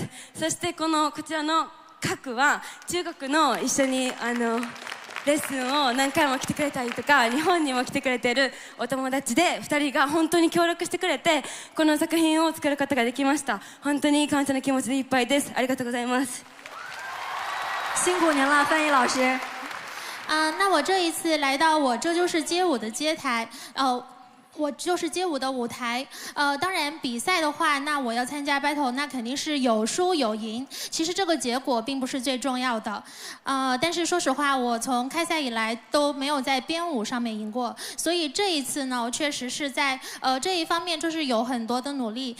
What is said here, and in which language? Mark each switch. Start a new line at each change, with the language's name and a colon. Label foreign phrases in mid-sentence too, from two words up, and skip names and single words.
Japanese: そしてこちらの各は中国の一緒にレッスンを何回も来てくれたりとか日本にも来てくれているお友達で2人が本当に協力してくれてこの作品を作ることができました。本当に感謝の気持ちでいっぱいです。ありがとうございます。
Chinese: 辛苦您了，范毅老师。那我这一次来到我这就是街舞的街台，我就是街舞的舞台，当然比赛的话，那我要参加 battle， 那肯定是有输有赢。其实这个结果并不是最重要的，但是说实话，我从开赛以来都没有在编舞上面赢过，所以这一次呢，我确实是在这一方面就是有很多的努力。